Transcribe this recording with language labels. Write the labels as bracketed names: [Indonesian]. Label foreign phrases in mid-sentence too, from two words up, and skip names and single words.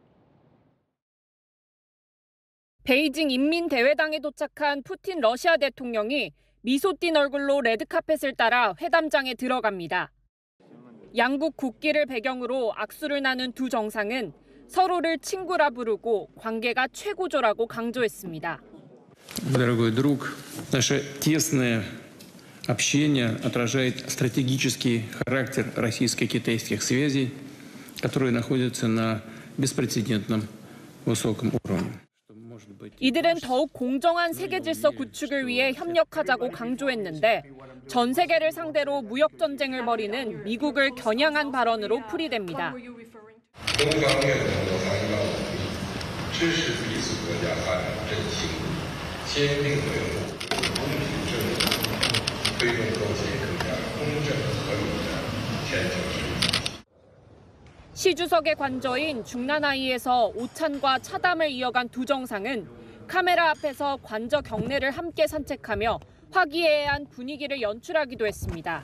[Korean] 베이징 인민대회당에 도착한 푸틴 러시아 대통령이 미소 띤 얼굴로 레드카펫을 따라 회담장에 들어갑니다. 양국 국기를 배경으로 악수를 나눈 두 정상은 서로를 친구라 부르고 관계가 최고조라고 강조했습니다. [Russian] Дорогой друг, наше тесное общение отражает стратегический характер российско-китайских связей, которые находятся на беспрецедентном высоком уровне. [Korean] 이들은 더욱 공정한 세계 질서 구축을 위해 협력하자고 강조했는데 전 세계를 상대로 무역 전쟁을 벌이는 미국을 겨냥한 발언으로 풀이됩니다. 시 주석의 관저인 중나나이에서 오찬과 차담을 이어간 두 정상은 카메라 앞에서 관저 경내를 함께 산책하며 화기애애한 분위기를 연출하기도 했습니다.